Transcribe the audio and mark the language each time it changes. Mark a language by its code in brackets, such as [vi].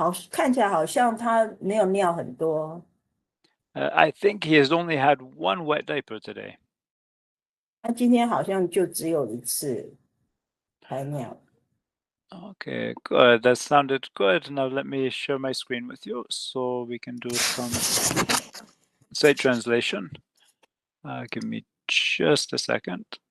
[zh] 看起来好像他没有尿很多。 [en] I think he has only had 1 wet diaper today. [zh] 他今天好像就只有1次排尿。 [en] Okay, good. That sounded good. Now let me share my screen with you so we can do some site translation. Give me just a second.